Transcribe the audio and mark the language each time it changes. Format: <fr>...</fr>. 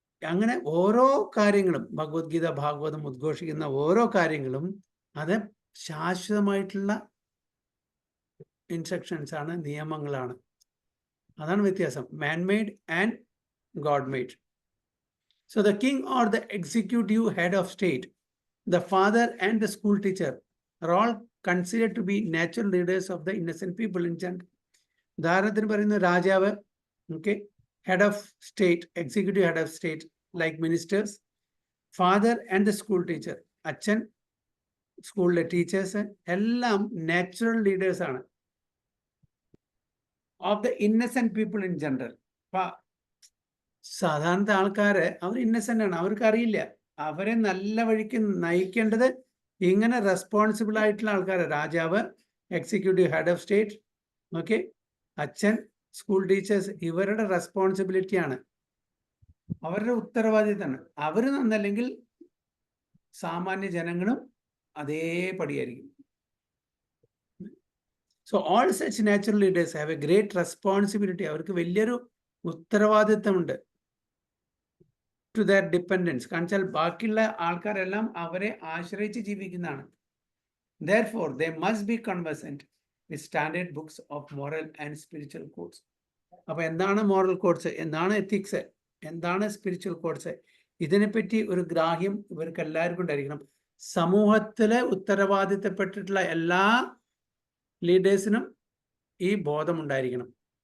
<ml>അങ്ങനെ ഓരോ കാര്യങ്ങളും ഭഗവത്ഗീത, ഭാഗവതം ഉദ്ഘോഷിക്കുന്ന ഓരോ കാര്യങ്ങളും അത് ശാശ്വതമായിട്ടുള്ള ഇൻസ്ട്രക്ഷൻസ് ആണ്, നിയമങ്ങളാണ്. അതാണ് വ്യത്യാസം,</ml> <en>Manmade and god made. So the king or the executive head of state, the father and the school teacher are all considered to be natural leaders of the innocent people in general.</en> <ml>ഉദാഹരണത്തിന് പറയുന്ന രാജാവ്,</ml> <en>okay, head of state, executive head of state like ministers, father and the school teacher,</en> <ml>അച്ഛൻ, സ്കൂളിലെ teachers എല്ലാം</ml> <en>Natural leaders ആണ് of the innocent people in general.</en> <ml>സാധാരണ ആൾക്കാര് അവർ ഇന്നസെന്റ് ആണ്, അവർക്ക് അറിയില്ല അവരെ നല്ല വഴിക്ക് നയിക്കേണ്ടത് ഇങ്ങനെ റെസ്പോൺസിബിൾ ആയിട്ടുള്ള ആൾക്കാരാണ്. രാജാവ്,</ml> <en>executive head of state,</en> <ml>okay, അച്ഛൻ, സ്കൂൾ ടീച്ചേഴ്സ്, ഇവരുടെ റെസ്പോൺസിബിലിറ്റിയാണ്, അവരുടെ ഉത്തരവാദിത്തമാണ്. അവർ നന്നല്ലെങ്കിൽ സാമാന്യ ജനങ്ങളും അതേപടിയായിരിക്കും.</ml> <en>So all such natural leaders have a great responsibility.</en> <ml>അവർക്ക് വലിയൊരു ഉത്തരവാദിത്തമുണ്ട്</ml> <en>To their dependents.</en> <ml>കാരണം വെച്ചാൽ ബാക്കിയുള്ള ആൾക്കാരെല്ലാം അവരെ ആശ്രയിച്ച് ജീവിക്കുന്നതാണ്.</ml> <en>Therefore, they must be conversant with standard books of moral and spiritual codes.</en> <ml>അപ്പോൾ എന്താണ് മോറൽ കോഡ്സ്, എന്താണ് എത്തിക്സ്, എന്താണ് സ്പിരിച്വൽ കോഡ്സ്, ഇതിനെപ്പറ്റി ഒരു ഗ്രാഹ്യം ഇവർക്ക് എല്ലാവർക്കും ഉണ്ടായിരിക്കണം. സമൂഹത്തിലെ ഉത്തരവാദിത്തപ്പെട്ടിട്ടുള്ള എല്ലാ ലീഡേഴ്സിനും ഈ ബോധം ഉണ്ടായിരിക്കണം.</ml>